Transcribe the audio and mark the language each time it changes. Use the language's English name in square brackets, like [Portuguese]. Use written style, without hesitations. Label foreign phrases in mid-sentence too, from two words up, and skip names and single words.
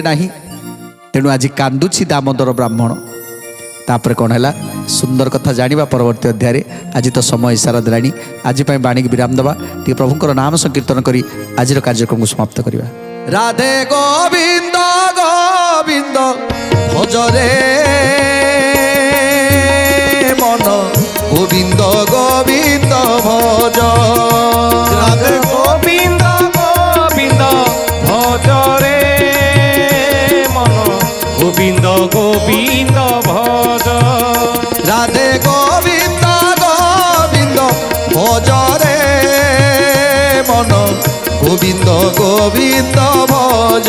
[Odia] ନାହିଁ ତେଣୁ ଆଜି କାନ୍ଦୁଛି ଦାମୋଦର ବ୍ରାହ୍ମଣ ତାପରେ କ'ଣ ହେଲା ସୁନ୍ଦର କଥା ଜାଣିବା ପରବର୍ତ୍ତୀ ଅଧ୍ୟାୟରେ ଆଜି ତ ସମୟ ଇସାରା ଦେଲାଣି ଆଜି ପାଇଁ ବାଣୀକି ବିରାମ ଦେବା ଟିକେ ପ୍ରଭୁଙ୍କର ନାମ ସଂକୀର୍ତ୍ତନ କରି ଆଜିର କାର୍ଯ୍ୟକ୍ରମକୁ ସମାପ୍ତ କରିବା ରାଧେ ଗୋବିନ୍ଦ ଗୋବିନ୍ଦ ଭଜରେ ମନ ଗୋବିନ୍ଦ ଗୋବିନ୍ଦ ଭଜ ରାଧେ ଗୋବିନ୍ଦ ଗୋବିନ୍ଦ ଭଜରେ ମନ ଗୋବିନ୍ଦ ଗୋବିନ୍ଦ ଭଜ ରାଧେ ଗୋବିନ୍ଦ ଗୋବିନ୍ଦ ଭଜରେ ମନ ଗୋବିନ୍ଦ ଗୋବିନ୍ଦ ଭଜ